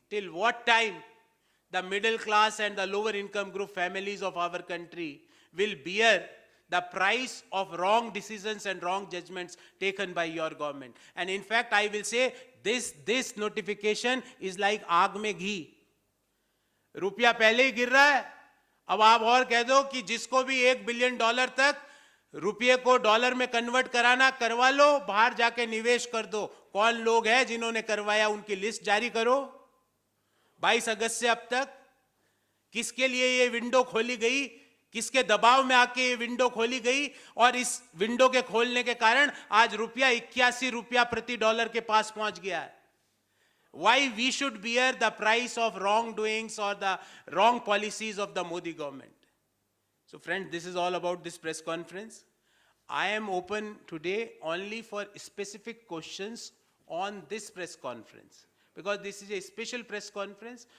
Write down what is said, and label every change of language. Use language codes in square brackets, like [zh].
[en] Till what time the middle class and the lower income group families of our country will bear the price of wrong decisions and wrong judgments taken by your government? And in fact, I will say this notification is like [hi] आग में घी. रुपया पहले ही गिर रहा है, अब आप और कह दो कि जिसको भी $1 बिलियन तक रुपये को डॉलर में कन्वर्ट कराना करवा लो, बाहर जाके निवेश कर दो. कौन लोग हैं जिन्होंने करवाया, उनकी लिस्ट जारी करो. 22 अगस्त से अब तक किसके लिए ये विंडो खोली गई, किसके दबाव में आके ये विंडो खोली गई, और इस विंडो के खोलने के कारण आज रुपया 81 रुपया प्रति डॉलर के पास पहुंच गया है. [en] Why we should bear the price of wrongdoings or the wrong policies of the Modi government? So friends, this is all about this press conference. I am open today only for specific questions on this press conference, because this is a special press conference.